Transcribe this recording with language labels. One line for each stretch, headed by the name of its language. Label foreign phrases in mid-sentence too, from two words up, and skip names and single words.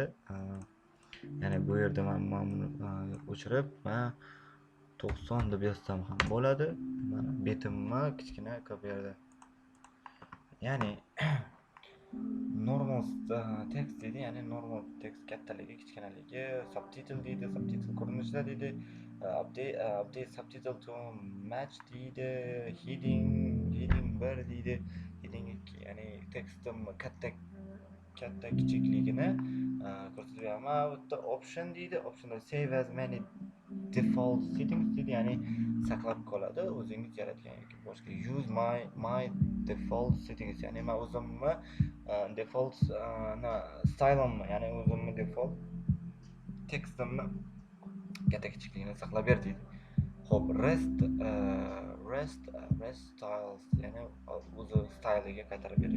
Uzbek: Ya'ni bu yerda men buni o'chirib, men 90 deb yozsam ham bo'ladi. Mana betimni kichkina qilib berdi. Ya'ni
English: normal text
Uzbek: deydi, ya'ni
English: normal text
Uzbek: kattaligi, kichkinaligi, subtitle deydi, subtitle ko'rinishida deydi,
English: update subtitle to match
Uzbek: deydi, heading 1 deydi, heading ya'ni tekstim katta kichikligini ko'rsatib beraman. Bu yerda option deydi, optionda
English: save as many default settings
Uzbek: deydi, ya'ni saqlab qoladi o'zingiz yaratgan yoki boshqa.
English: Use my default settings,
Uzbek: ya'ni men o'zimni
English: default style'imni,
Uzbek: ya'ni o'zimni default tekstimni katta kichikligini saqlab ber deydi. Xo'p,
English: rest styles,
Uzbek: ya'ni o'zi styliga qaytarib berish.